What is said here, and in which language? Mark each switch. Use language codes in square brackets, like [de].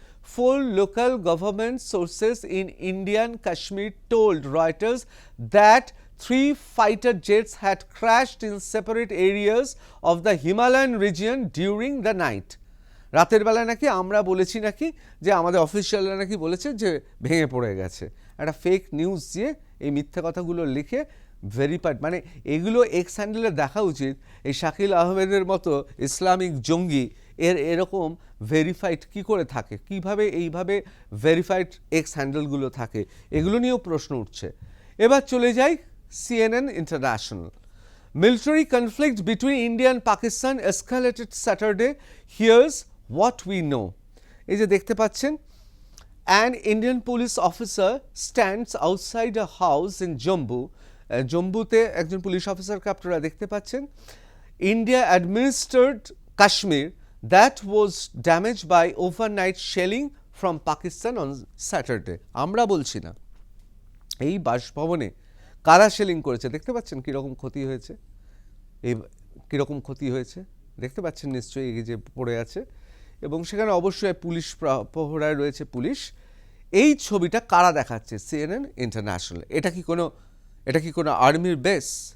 [en] 4 local government sources in Indian Kashmir told Reuters that 3 fighter jets had crashed in separate areas of the Himalayan region during the night. [bn] রাতের বেলায় নাকি আমরা বলেছি নাকি যে আমাদের অফিসিয়ালরা নাকি বলেছে যে ভেঙে পড়ে গেছে। একটা ফেক নিউজ দিয়ে এই মিথ্যা কথাগুলো লিখে ভেরিফাইড, মানে এগুলো এক্স হ্যান্ডেলে দেখা উচিত। এই শাকিল আহমেদের মতো ইসলামিক জঙ্গি এরকম ভেরিফাইড কি করে থাকে, কিভাবে এইভাবে ভেরিফাইড এক্স হ্যান্ডেলগুলো থাকে, এগুলো নিয়েও প্রশ্ন উঠছে। এবার চলে যাই CNN International। [en] Military conflict between India and Pakistan escalated Saturday. Here's what we know. [bn] এই যে দেখতে পাচ্ছেন, [en] an Indian police officer stands outside a house in Jammu. [bn] জম্বুতে একজন পুলিশ অফিসারকে আপনারা দেখতে পাচ্ছেন। [en] India administered Kashmir, that was damaged by overnight shelling from Pakistan on Saturday. [bn] আমরা বলছি না, এই বাসভবনে কারা শেলিং করেছে দেখতে পাচ্ছেন কীরকম ক্ষতি হয়েছে, এই কীরকম ক্ষতি হয়েছে দেখতে পাচ্ছেন নিশ্চয়ই, এই যে পড়ে আছে, এবং সেখানে অবশ্যই পুলিশ প্রহরায় রয়েছে পুলিশ। এই ছবিটা কারা দেখাচ্ছে? CNN international. এটা কি কোনো আর্মির বেস?